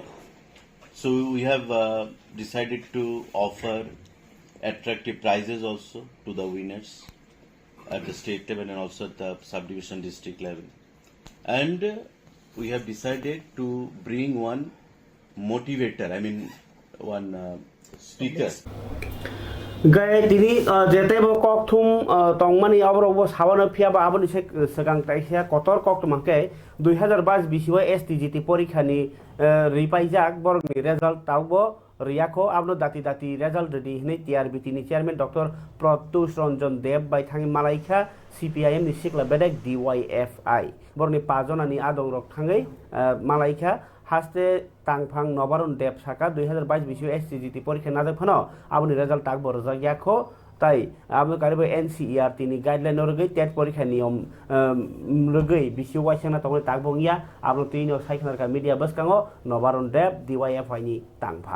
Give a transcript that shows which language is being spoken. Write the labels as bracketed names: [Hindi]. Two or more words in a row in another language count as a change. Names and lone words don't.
[English] So we have decided to offer attractive prizes also to the winners at the state level and also at the subdivision district level. And we have decided to bring one motivator, one speaker. [Kok Borok] Gaya tini jete bo kok thum tongmani abro bo sawana phia ba aboni segang taisia kotor kok mangke 2022 bisiwa STGT porikhani ripaijak borni result taubo রিয়াখো আবনো দাতি দাতি [English] result ready [Kok Borok] হিনে টিআরবিটি নি চেয়ারম্যান ডক্টর প্রত্যুষ রঞ্জন দেব বাই থাঙি মালাইখা সিপিআইএম নি সিকলা বেডেক ডিওয়াইএফআই বরনি পাঁচজনানি আদং রক থাঙै মালাইখা হাসতে তাংফাং নবারুণ দেব সাকা 2022 বিসিও এসটিজিটি পরীক্ষা নাজক ফনো আবনি রেজাল্ট তাকবো রজাগিয়াখো তাই আমনো কারিব এনসিইআর তিনি গাইডলাইন রগৈ টেট পরীক্ষা নিয়ম রগৈ বিসিও ওয়াইসানা তংনি তাকবংইয়া আমনো তিনো সাইখানারকা মিডিয়া বসকাঙো নবারুণ দেব ডিওয়াইএফআই নি তাংফাং